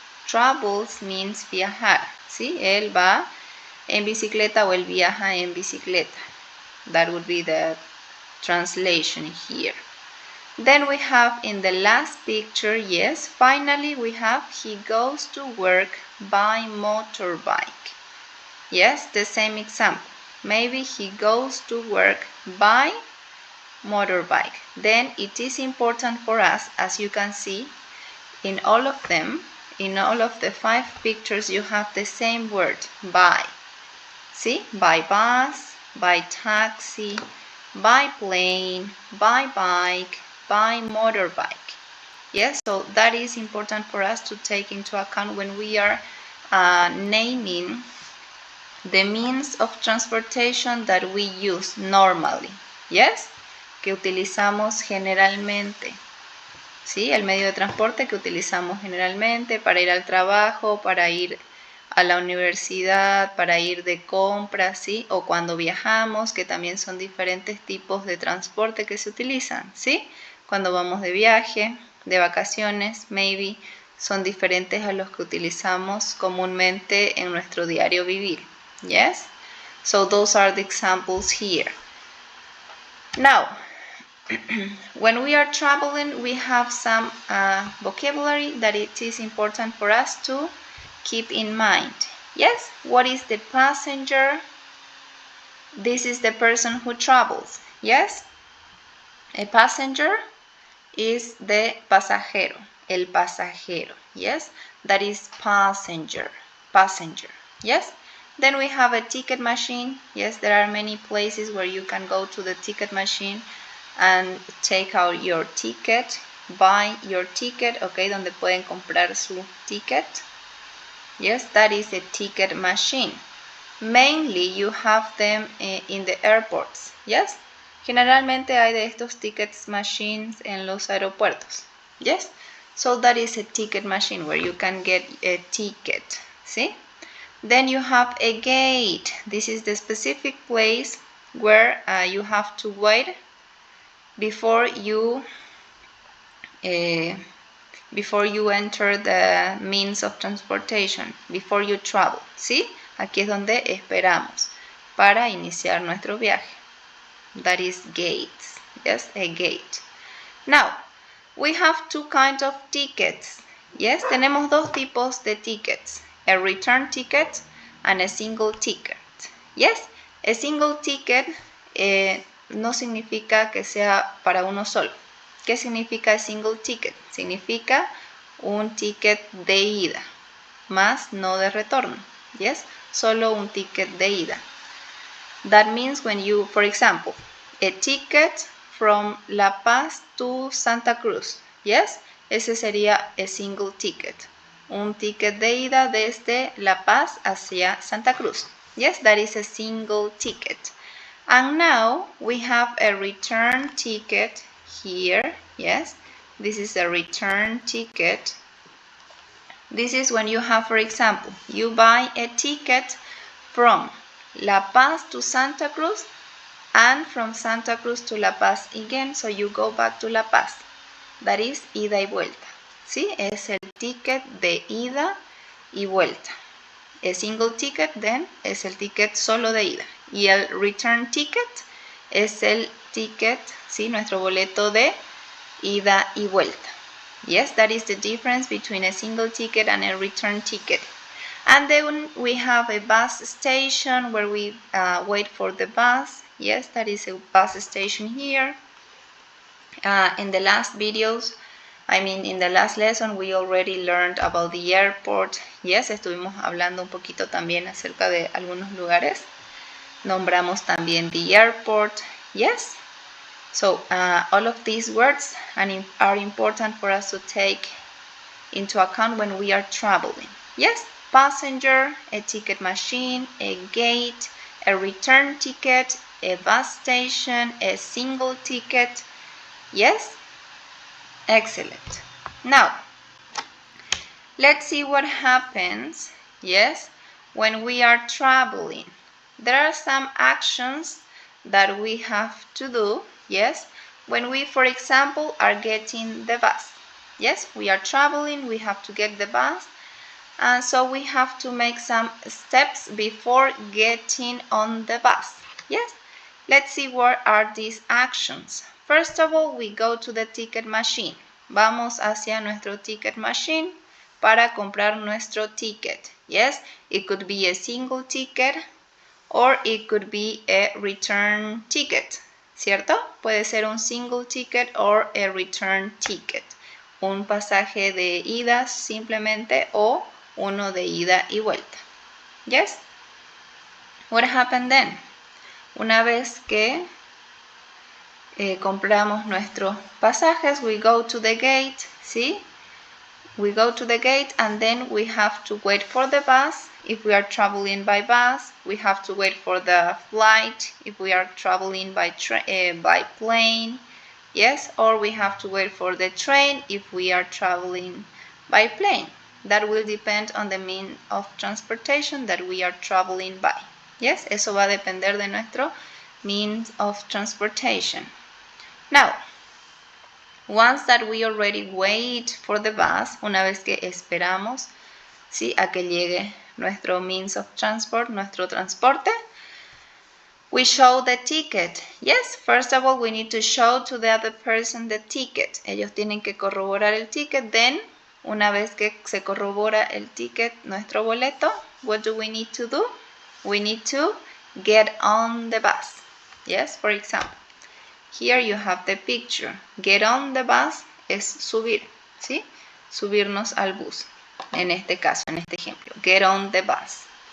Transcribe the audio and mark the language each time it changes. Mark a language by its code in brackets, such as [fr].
[en] Travels means [es] viajar, ¿sí? Él va en bicicleta o él viaja en bicicleta. [en] That would be the translation here. Then we have in the last picture, yes, finally we have he goes to work by motorbike. Yes, the same example. Maybe he goes to work by motorbike. Then it is important for us, as you can see, in all of them, in all of the 5 pictures, you have the same word, by. See, by bus, by taxi, by plane, by bike, by motorbike. Yes, so that is important for us to take into account when we are naming the means of transportation that we use normally. [es] Yes, que utilizamos generalmente. ¿Sí? El medio de transporte que utilizamos generalmente para ir al trabajo, para ir a la universidad, para ir de compras, ¿sí? O cuando viajamos, que también son diferentes tipos de transporte que se utilizan, ¿sí? Cuando vamos de viaje, de vacaciones, maybe, son diferentes a los que utilizamos comúnmente en nuestro diario vivir. [en] Yes? So those are the examples here. Now, when we are traveling, we have some vocabulary that it is important for us to keep in mind. Yes? What is the passenger? This is the person who travels. Yes? A passenger is the pasajero. [es] El pasajero. [en] Yes? That is passenger. Passenger. Yes? Then we have a ticket machine. Yes, there are many places where you can go to the ticket machine and take out your ticket, buy your ticket, okay, [es] donde pueden comprar su ticket. [en] Yes, that is a ticket machine. Mainly you have them in the airports. [es] Yes, generalmente hay de estos tickets machines en los aeropuertos. [en] Yes, so that is a ticket machine where you can get a ticket. See? Then you have a gate. This is the specific place where you have to wait before you enter the means of transportation, before you travel. [es] ¿Sí? Aquí es donde esperamos para iniciar nuestro viaje. [en] That is gates. Yes, a gate. Now, we have 2 kinds of tickets. Yes, [es] tenemos 2 tipos de tickets. [en] A return ticket and a single ticket. Yes, a single ticket [es] no significa que sea para uno solo. ¿Qué significa single ticket? Significa un ticket de ida, más no de retorno. Yes, solo un ticket de ida. [en] That means when you, for example, a ticket from La Paz to Santa Cruz. Yes, [es] ese sería [en] a single ticket. [es] Un ticket de ida desde La Paz hacia Santa Cruz. [en] Yes, that is a single ticket. And now we have a return ticket here. Yes, this is a return ticket. This is when you have, for example, you buy a ticket from La Paz to Santa Cruz and from Santa Cruz to La Paz again, so you go back to La Paz. That is [es] ida y vuelta. ¿Sí? Es el ticket de ida y vuelta. El single ticket, then, es el ticket solo de ida. Y el return ticket es el ticket, ¿sí? Nuestro boleto de ida y vuelta. [en] Yes, that is the difference between a single ticket and a return ticket. And then we have a bus station where we wait for the bus. Yes, that is a bus station here. In the last videos, in the last lesson, we already learned about the airport. [es] Yes, estuvimos hablando un poquito también acerca de algunos lugares. Nombramos también [en] the airport. Yes. So all of these words are important for us to take into account when we are traveling. Yes, passenger, a ticket machine, a gate, a return ticket, a bus station, a single ticket. Yes? Excellent. Now, let's see what happens, yes, when we are traveling. There are some actions that we have to do, yes, when we, for example, are getting the bus. Yes, we are traveling, we have to get the bus, and so we have to make some steps before getting on the bus. Yes, let's see what are these actions. First of all, we go to the ticket machine. [es] Vamos hacia nuestro ticket machine para comprar nuestro ticket. [en] Yes, it could be a single ticket or it could be a return ticket, ¿cierto? [es] Puede ser un [en] single ticket or a return ticket. [es] Un pasaje de ida simplemente o uno de ida y vuelta. [en] Yes? What happened then? [es] Una vez que compramos nuestros pasajes, [en] we go to the gate, [es] ¿sí? [en] We go to the gate and then we have to wait for the bus. If we are traveling by bus, we have to wait for the flight. If we are traveling by plane, yes, or we have to wait for the train if we are traveling by plane. That will depend on the means of transportation that we are traveling by. [es] Yes, eso va a depender de nuestro means of transportation. [en] Now, once that we already wait for the bus, [es] una vez que esperamos, ¿sí?, a que llegue nuestro [en] means of transport, [es] nuestro transporte, [en] we show the ticket. Yes, first of all, we need to show to the other person the ticket. [es] Ellos tienen que corroborar el ticket. Then, una vez que se corrobora el ticket, nuestro boleto, [en] what do we need to do? We need to get on the bus. Yes, for example, here you have the picture. Get on the bus [es] es subir, ¿sí? Subirnos al bus. En este caso, en este ejemplo, [en] get on the bus.